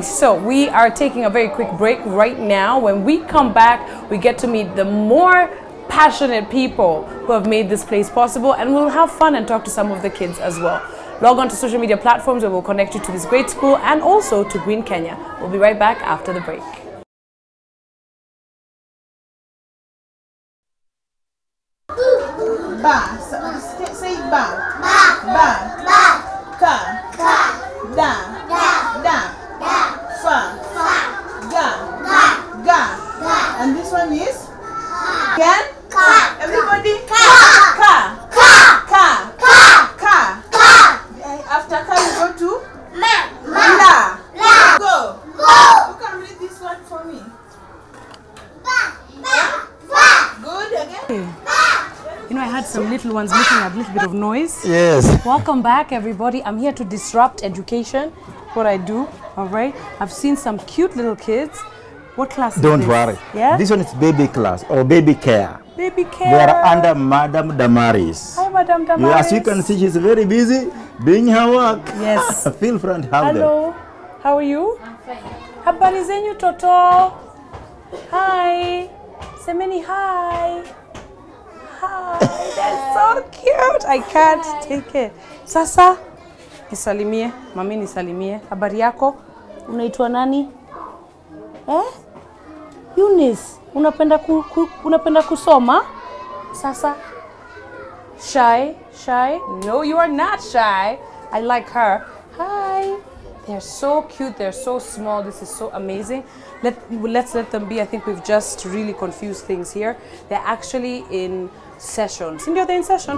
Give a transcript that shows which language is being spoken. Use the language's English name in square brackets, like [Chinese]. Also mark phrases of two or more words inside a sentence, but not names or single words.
[English] So we are taking a very quick break right now. When we come back, we get to meet the more passionate people who have made this place possible, and we'll have fun and talk to some of the kids as well. Log on to social media platforms where we'll connect you to this great school and also to Green Kenya. We'll be right back after the break. Ba. Say ba. Ba. Ba. Ba. Ka. Ka. Da. Da. Da. Da. Fa. Fa. Ga. Ga. Ga. And this one is? Again? Ka. Everybody? Ka. Ka. Ka. Ka. Ka. Ka. Ka. After ka, you go to? Ma. La. La. Go. Go. You can read this one for me. Ba. Ba. Ba. Good. Again? Ba. You know, I had some little ones making a little bit of noise. Yes. Welcome back, everybody. I'm here to disrupt education, what I do, all right? I've seen some cute little kids. What class is this? Don't worry. Yeah? This one is baby class or baby care. Baby care. They are under Madam Damaris. Hi, Madam Damaris. As you can see, she's very busy doing her work. Yes. Feel free and have Hello. them. How are you? I'm fine. [Swahili] Habari zenyu toto. Hi. Semeni hi. Hi. [English] They're so cute. I can't take it. [Swahili] Sasa, nisalimie. Mami nisalimie. Habari yako? Unaitwa nani? Eunice, unapenda kusoma? [English] Sasa Shy? Shy? No, you are not shy. I like her. Hi. They're so cute. They're so small. This is so amazing. Let's let them be. I think we've just really confused things here. They're actually in session. Cindy, are they in session?